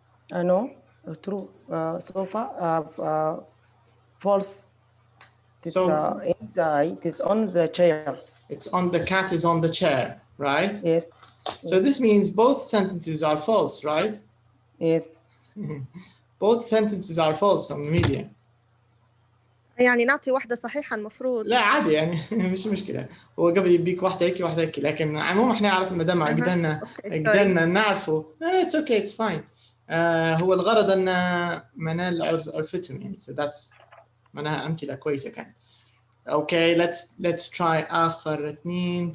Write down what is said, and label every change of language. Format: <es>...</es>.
<en>No, true. Sofa, false. It is on the chair. It's on the cat is on the chair, right? Yes. So this means both sentences are false, right? Yes. Both sentences are false on media.</en> <ar>يعني نعطي واحدة صحيحة المفروض. لا عادي يعني مش مشكلة. هو قبل يبيك واحدة هيك واحدة هيك لكن عموما احنا عرفنا دام قدرنا نعرفه.</ar> <en>No, it's okay, it's fine.</en> <ar>هو الغرض ان منال عرفتهم يعني.</ar> <en>So that's</en> <ar>معناها أمثلة كويسة كانت.</ar> <en>Okay, let's try</en> <ar>آخر 2.</ar>